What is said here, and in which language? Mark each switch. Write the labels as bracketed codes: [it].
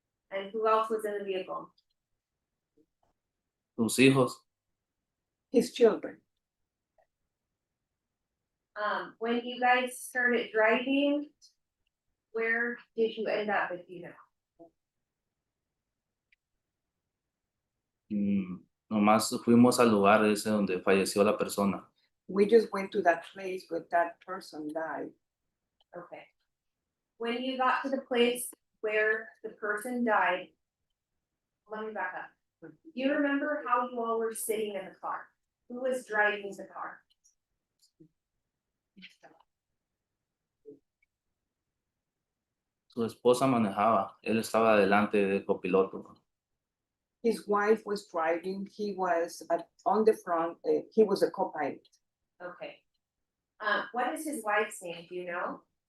[en] And who else was in the vehicle? [es] Sus hijos. [en] His children. When you guys started driving, where did you end up if you know? [es] Nomás fuimos al lugar ese donde falleció la persona. [en] We just went to that place where that person died. Okay. When you got to the place where the person died, let me back up. Do you remember how you all were sitting in the car? Who was driving the car? [es] Su esposa manejaba, él estaba delante de copiloto. [en] His wife was driving, he was on the front, he was a co-pilot. Okay. What is his wife's name? Do you know?